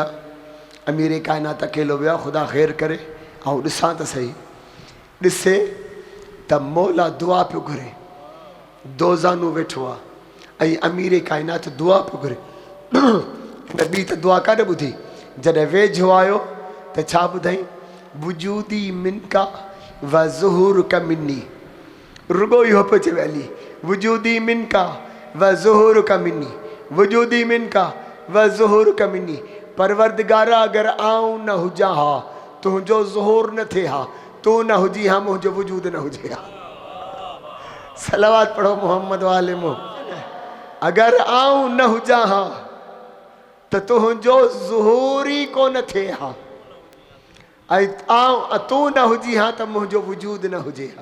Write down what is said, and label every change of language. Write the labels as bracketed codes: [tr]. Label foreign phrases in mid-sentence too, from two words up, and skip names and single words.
[sd] अमीर काइनात अकेलो वियो, ख़ुदा ख़ैर करे ऐं ॾिसां त सही। ॾिसे त मौला दुआ पियो घुरे, दोज़ानू वेठो आहे ऐं अमीर काइनात दुआ पियो घुरे। न ॿी त दुआ काॾे ॿुधी, जॾहिं वेझो आयो त छा ॿुधाई, [ar] وجودي منك وظهورك مني. [sd] रुगो इहो पियो चवे अली, [ar] وجودي منك وظهورك مني وجودي منك وظهورك مني, वजूदी मिनका व ज़ुहूर का मिन्नी। [sd] परवरदिगारा अगरि आऊं न हुजां हा, तुंहिंजो ज़ुहूर न थिए हा, तूं न हुजी हा, मुंहिंजो वजूद न हुजे हा। सलवात पढ़ो मोहम्मद वाले मोहम्मद। अगरि आऊं न हुजां हा त तुंहिंजो ज़ुहूर ई कोन थिए हा, ऐं तूं न हुजी हा त मुंहिंजो वजूद न हुजे हा।